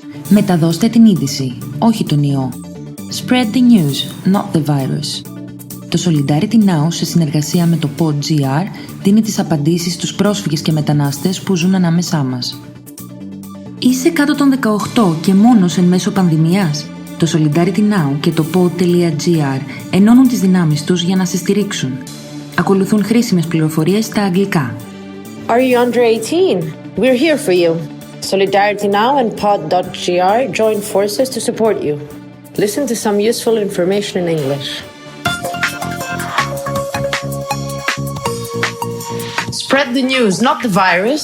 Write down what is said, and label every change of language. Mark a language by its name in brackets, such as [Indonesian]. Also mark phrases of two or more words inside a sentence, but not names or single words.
[Greek] Μεταδώστε την είδηση, όχι τον ιό. [English] Spread the news, not the virus. [Greek] Το Solidarity Now, σε συνεργασία με το PodGR, δίνει τις απαντήσεις στους πρόσφυγες και μετανάστες που ζουν ανάμεσά μας. Είσαι κάτω των 18 και μόνος εν μέσω πανδημίας? Το Solidarity Now και το pod.gr ενώνουν τις δυνάμεις τους για να σε στηρίξουν. Ακολουθούν χρήσιμες πληροφορίες στα αγγλικά. [English] Are you under 18? We're here for you. Solidarity Now and pod.gr join forces to support you. Listen to some useful information in English. Spread the news, not the virus.